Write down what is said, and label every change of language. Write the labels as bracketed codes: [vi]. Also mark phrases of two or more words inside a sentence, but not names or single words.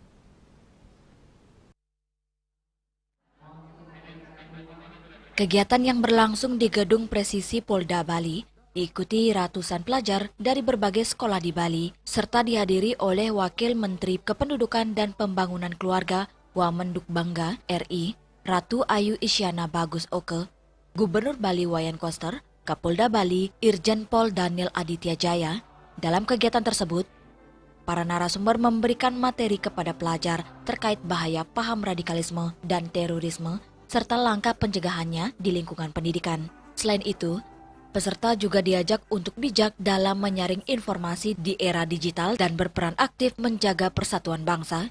[id] Kegiatan yang berlangsung di Gedung Presisi Polda Bali diikuti ratusan pelajar dari berbagai sekolah di Bali, serta dihadiri oleh Wakil Menteri Kependudukan dan Pembangunan Keluarga Wamendukbangga RI, Ratu Ayu Isyana Bagus Oke, Gubernur Bali Wayan Koster, Kapolda Bali Irjen Pol Daniel Aditya Jaya. Dalam kegiatan tersebut, para narasumber memberikan materi kepada pelajar terkait bahaya paham radikalisme dan terorisme, serta langkah pencegahannya di lingkungan pendidikan. Selain itu, peserta juga diajak untuk bijak dalam menyaring informasi di era digital dan berperan aktif menjaga persatuan bangsa.